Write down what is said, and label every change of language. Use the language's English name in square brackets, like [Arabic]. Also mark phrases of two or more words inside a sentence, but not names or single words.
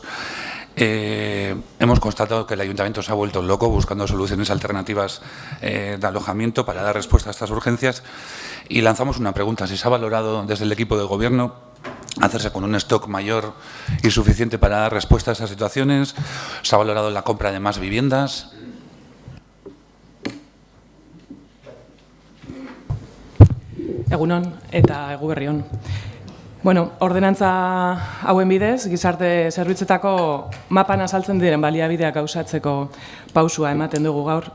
[Spanish] Hemos constatado que el Ayuntamiento se ha vuelto loco buscando soluciones alternativas de alojamiento para dar respuesta a estas urgencias y lanzamos una pregunta: si se ha valorado desde el equipo de gobierno hacerse con un stock mayor y suficiente para dar respuesta a estas situaciones. ¿Se ha valorado la compra de más viviendas? [Basque] Egunon eta eguberrion. Bueno, ordenantza hauen bidez, gizarte zerbitzuetako mapan azaltzen diren baliabideak gauzatzeko pausua ematen dugu gaur.